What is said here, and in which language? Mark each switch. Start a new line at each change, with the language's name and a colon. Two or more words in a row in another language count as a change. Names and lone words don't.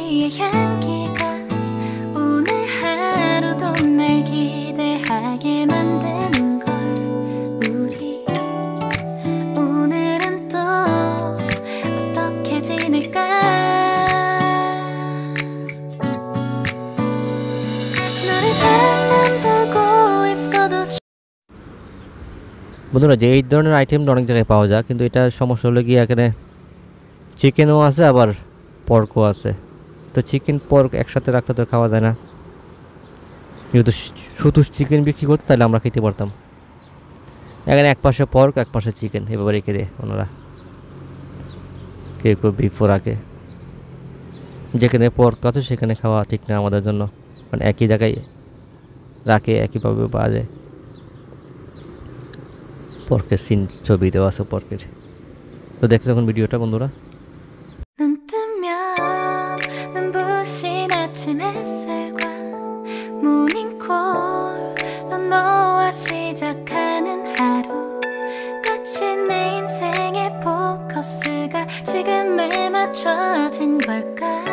Korean: 향기가 오늘 하루도 날 기대하게 만드는 걸 우리 오늘은 또 어떻게 지낼까 너를 바라만 보고 있어도
Bangla: বন্ধুরা যে এই ধরনের আইটেম অনেক জায়গায় পাওয়া যায়, কিন্তু এটা সমস্যা হলো গিয়ে এখানে চিকেনও আছে আবার পর্কও আছে। তো
English: chicken pork
Bangla: একসাথে রাখলে তো খাওয়া যায় না। যেহেতু শুধু চিকেন বিক্রি করতে তাহলে আমরা খেতে পারতাম। এখানে এক পাশে পর্ক এক পাশে চিকেন এভাবে রেখে দেয় ওনারা, কেউ কেউ বিফও রাখে। যেখানে পর্ক আছে সেখানে খাওয়া ঠিক না আমাদের জন্য, মানে একই জায়গায় রাখে একইভাবে বাজে। পর্কের সিন ছবি দেওয়া আছে পর্কের। তো দেখতে যখন ভিডিওটা বন্ধুরা,
Korean: 눈 뜨면 눈부신 아침 햇살과 모닝콜로 너와 시작하는 하루 마치 내 인생의 포커스가 지금에 맞춰진 걸까